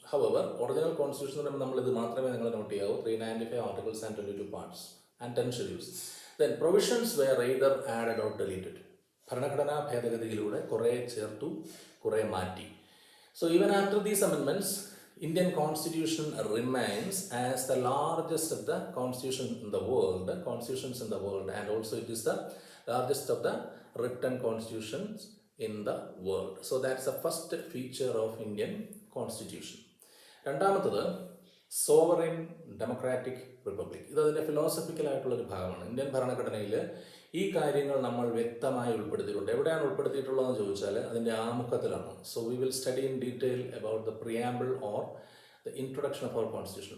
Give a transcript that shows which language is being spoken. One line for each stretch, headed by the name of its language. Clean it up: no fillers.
English: However, original constitution
Malayalam: നമ്മളിത് മാത്രമേ നിങ്ങൾ നോട്ട് ചെയ്യാവൂ.
English: 395 articles and 22 parts and 10 schedules. Then provisions were either added or deleted.
Malayalam: ഭരണഘടനാ ഭേദഗതിയിലൂടെ കുറേ ചേർത്തു, കുറേ മാറ്റി.
English: So even after these amendments, Indian constitution remains as the largest of the constitutions in the world, and also it is the largest of the written constitutions in the world. So that's the first feature of Indian constitution.
Malayalam: രണ്ടാമത്തത് sovereign democratic republic. ഇത് അതിൻ്റെ philosophical ആയിട്ടുള്ളൊരു ഭാഗമാണ്. Indian ഭരണഘടനയിൽ ഈ കാര്യങ്ങൾ നമ്മൾ വ്യക്തമായി ഉൾപ്പെടുത്തിയിട്ടുണ്ട്. എവിടെയാണ് ഉൾപ്പെടുത്തിയിട്ടുള്ളതെന്ന് ചോദിച്ചാൽ അതിൻ്റെ ആമുഖത്തിലാണ്.
English: So we will study in detail about the preamble or the introduction of our constitution.